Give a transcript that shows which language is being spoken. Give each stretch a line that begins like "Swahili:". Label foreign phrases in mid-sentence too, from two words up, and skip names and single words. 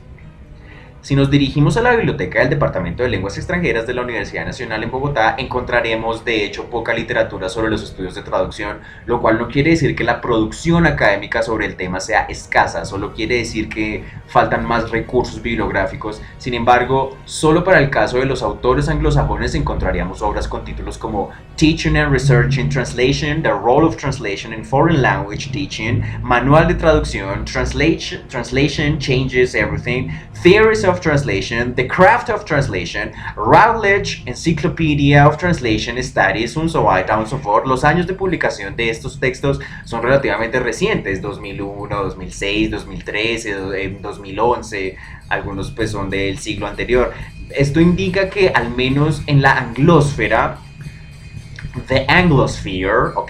Spanish: Si nos dirigimos a la biblioteca del Departamento de Lenguas Extranjeras de la Universidad Nacional en Bogotá, encontraremos de hecho poca literatura sobre los estudios de traducción, lo cual no quiere decir que la producción académica sobre el tema sea escasa, solo quiere decir que faltan más recursos bibliográficos. Sin embargo, solo para el caso de los autores anglosajones encontraríamos obras con títulos como Teaching and Research in Translation, The Role of Translation in Foreign Language Teaching, Manual de Traducción, Translation Changes Everything, Theories of Translation, The Craft of Translation, Routledge, Encyclopedia of Translation Studies,
German: und so weiter und so fort.
Spanish: Los años de publicación de estos textos son relativamente recientes, 2001, 2006, 2013, 2011, algunos pues son del siglo anterior. Esto indica que al menos en la anglósfera, The Anglosphere, ¿ok?